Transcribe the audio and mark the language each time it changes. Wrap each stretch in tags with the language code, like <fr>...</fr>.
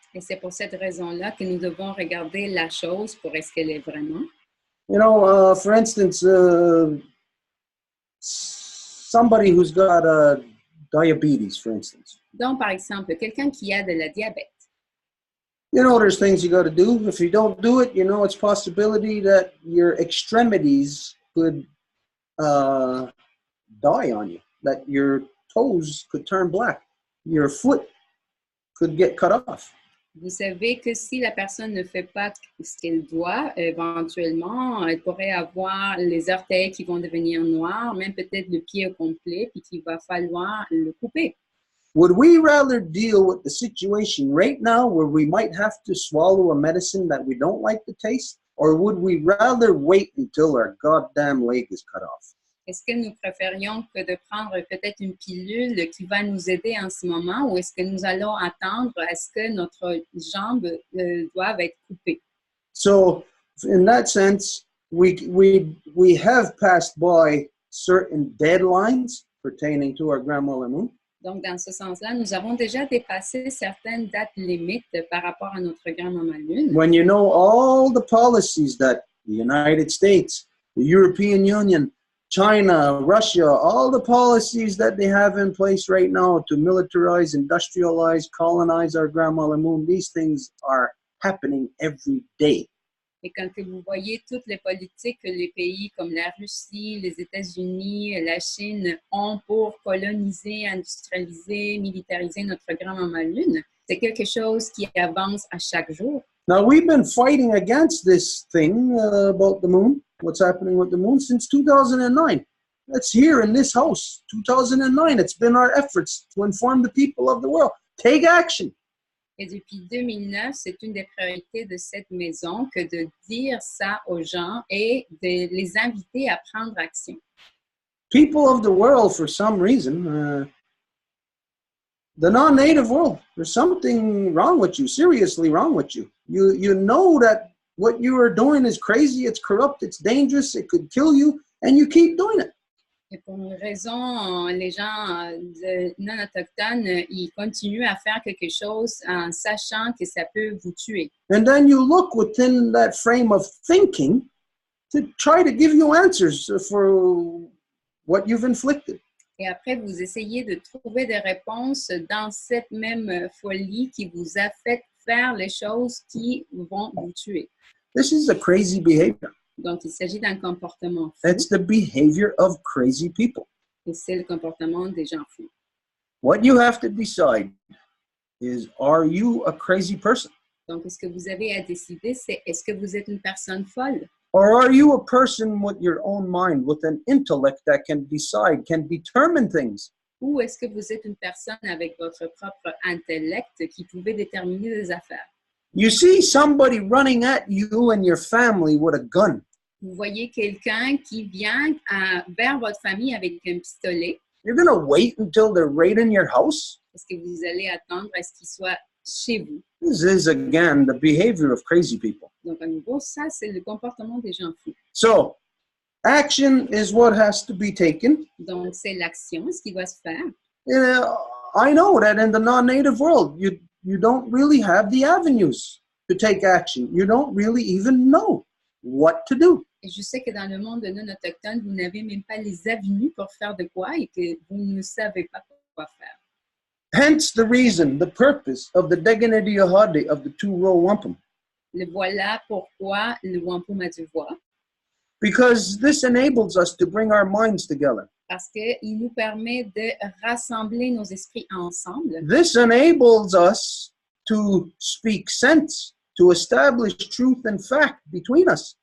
<fr>Et c'est pour cette raison-là que nous devons regarder la chose pour ce qu'elle est vraiment.</fr> <en>You know, for instance, somebody who's got diabetes, for instance.</en> <fr>Donc, par exemple, quelqu'un qui a de la diabète.</fr> <en>You know, there's things you got to do. If you don't do it, you know, it's possibility that your extremities could die on you, that your toes could turn black, your foot could get cut off.</en> <fr>Vous savez que si la personne ne fait pas ce qu'elle doit, éventuellement, elle pourrait avoir les orteils qui vont devenir noirs, même peut-être le pied au complet, puis qu'il va falloir le couper.</fr> <en>Would we rather deal with the situation right now where we might have to swallow a medicine that we don't like the taste, or would we rather wait until our goddamn leg is cut off?</en> <fr>Est-ce que nous préférions que de prendre peut-être une pilule qui va nous aider en ce moment, ou est-ce que nous allons attendre à ce que notre jambe doive être coupée?</fr> <en>So, in that sense, we have passed by certain deadlines pertaining to our grandmother moon.</en> <fr>Donc, dans ce sens-là, nous avons déjà dépassé certaines dates limites par rapport à notre grand-maman lune.</fr> <en>When you know all the policies that the United States, the European Union, China, Russia, all the policies that they have in place right now to militarize, industrialize, colonize our grandmother moon, these things are happening every day.</en> <fr>Et quand vous voyez toutes les politiques que les pays comme la Russie, les États-Unis, la Chine ont pour coloniser, industrialiser, militariser notre grand-maman lune, c'est quelque chose qui avance à chaque jour.</fr> <en>Now, we've been fighting against this thing about the moon, what's happening with the moon, since 2009. That's here in this house, 2009. It's been our efforts to inform the people of the world. Take action.</en> <fr>Et depuis 2009, c'est une des priorités de cette maison que de dire ça aux gens et de les inviter à prendre action.</fr> <en>People of the world, for some reason, the non-native world, there's something wrong with you, seriously wrong with you. You know that what you are doing is crazy, it's corrupt, it's dangerous, it could kill you, and you keep doing it.</en> <fr>Et pour une raison, les gens non autochtones, ils continuent à faire quelque chose en sachant que ça peut vous tuer.</fr> <en>And then you look within that frame of thinking to try to give you answers for what you've inflicted.</en> <fr>Et après, vous essayez de trouver des réponses dans cette même folie qui vous a fait faire les choses qui vont vous tuer.</fr> <en>This is a crazy behavior.</en> <fr>Donc, il s'agit d'un comportement fou.</fr> <en>That's the behavior of crazy people.</en> <fr>Et c'est le comportement des gens fous.</fr> <en>What you have to decide is, are you a crazy person?</en> <fr>Donc, ce que vous avez à décider, c'est est-ce que vous êtes une personne folle?</fr> <en>Or are you a person with your own mind, with an intellect that can decide, can determine things?</en> <fr>Ou est-ce que vous êtes une personne avec votre propre intellect qui pouvait déterminer des affaires?</fr> <en>You see somebody running at you and your family with a gun.</en> <fr>Vous voyez quelqu'un qui vient vers votre famille avec un pistolet.</fr> <en>You're going to wait until they're right in your house?</en> <fr>Est-ce que vous allez attendre à ce qu'il soit chez vous?</fr> <en>This is, again, the behavior of crazy people.</en> <fr>Donc, à nouveau, ça, c'est le comportement des gens fous.</fr> <en>So, action is what has to be taken.</en> <fr>Donc, c'est l'action, ce qui doit se faire.</fr> <en>I know that in the non-native world, you don't really have the avenues to take action. You don't really even know what to do.</en> <fr>Et je sais que dans le monde non autochtone, vous n'avez même pas les avenues pour faire de quoi et que vous ne savez pas quoi faire.</fr> <en>Hence the reason, the purpose of the Deganidiyahadi of the Row Wampum.</en> <fr>Le voilà pourquoi le Wampum a deux voix.</fr> <en>Because this enables us to bring our minds together.</en> <fr>Parce qu'il nous permet de rassembler nos esprits ensemble.</fr> <en>This enables us to speak sense to establish truth and fact between us.</en>